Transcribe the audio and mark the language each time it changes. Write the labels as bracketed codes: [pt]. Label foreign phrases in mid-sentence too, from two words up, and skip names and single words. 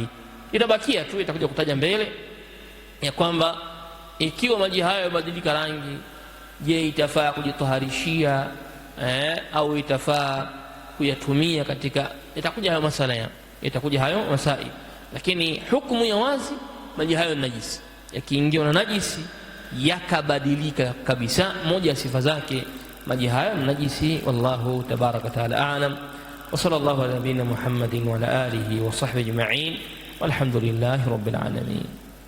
[sw] Itabakia tu, itakuja kutaja mbele ya kwamba ikiwa maji hayo yabadilika rangi, je, itafaa kujitaharishia au itafaa kuyatumia katika, itakuja hayo masala itakuja hayo masai. Lakini hukumu ya wazi, maji hayo ni najisi, yakiingiwa na najisi yakabadilika kabisa, moja ya sifa zake maji hayo ni najisi. [ar] والله تبارك وتعالى أعلم وصلى الله على نبينا محمد وعلى آله وصحبه أجمعين والحمد لله رب العالمين.